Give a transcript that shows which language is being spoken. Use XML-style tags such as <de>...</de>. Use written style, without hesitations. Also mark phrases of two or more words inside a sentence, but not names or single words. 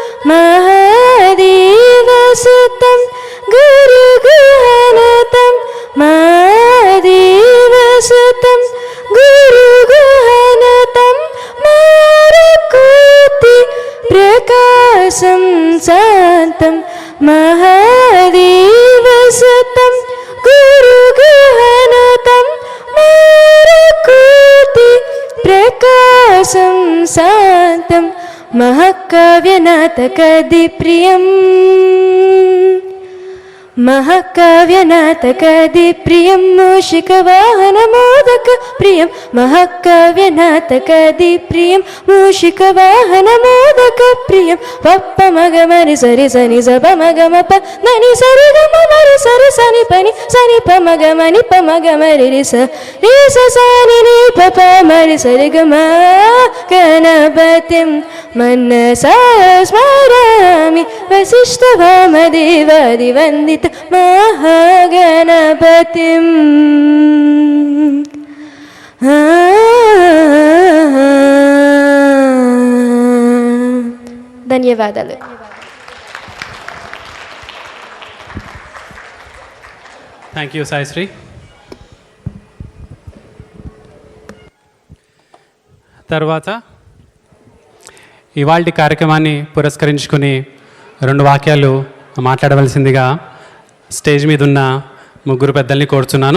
<sa>మహాదేవసుతం గురుగుహనతం మహాదేవసుతం గురుగుహనతం మారకోటి ప్రకాశం శాంతం మహాదేవసుతం గురుగుహనతం మారకోటి ప్రకాశం శాంతం మహాకావ్యనాటకది ప్రియం महकाव्यनाटकादिप्रियं मूषिकवाहनमोदक प्रियं महकाव्यनाटकादिप्रियं मूषिकवाहनमोदक प्रियं पप्प मग मरि सरि सनि स प मग म प ननि सरि ग म मरि सरि सनि पनि सनि प मग मनि प मग मरि रि स सनि नि प प मरि सरि ग म गणपतिं मनसा स्मरामि वसिष्ठवामदेवादिवन्दित महागणपतिं ధన్యవాదాలు.</sa> <en>Thank you Saisri.</en> <te>తర్వాత ఇవాల్టి కార్యక్రమాన్ని పురస్కరించుకుని 2 వాక్యాలు మాట్లాడవలసిందిగా స్టేజ్ మీద ఉన్న ముగ్గురు పెద్దల్ని కోరుచున్నాను.</te>